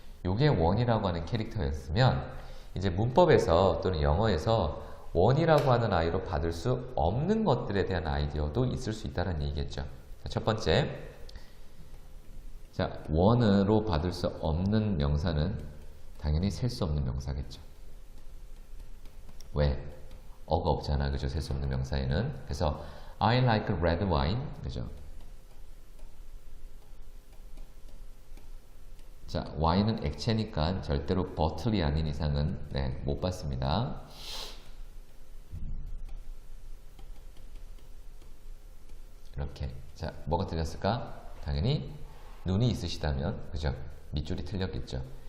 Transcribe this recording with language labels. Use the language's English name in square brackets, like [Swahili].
[Korean] 요게 원이라고 하는 캐릭터였으면 이제 문법에서 또는 영어에서 원이라고 하는 아이로 받을 수 없는 것들에 대한 아이디어도 있을 수 있다는 얘기겠죠. 첫 번째, 자, 원으로 받을 수 없는 명사는 당연히 셀 수 없는 명사겠죠. 왜? 어가 없잖아. 그죠? 셀 수 없는 명사에는. 그래서 [English] I like red wine. [Korean] 그죠? 자, 와인은 액체니까 절대로 버틀이 아닌 이상은 네, 못 받습니다. 이렇게. 자, 뭐가 틀렸을까? 당연히 눈이 있으시다면, 그죠? 밑줄이 틀렸겠죠.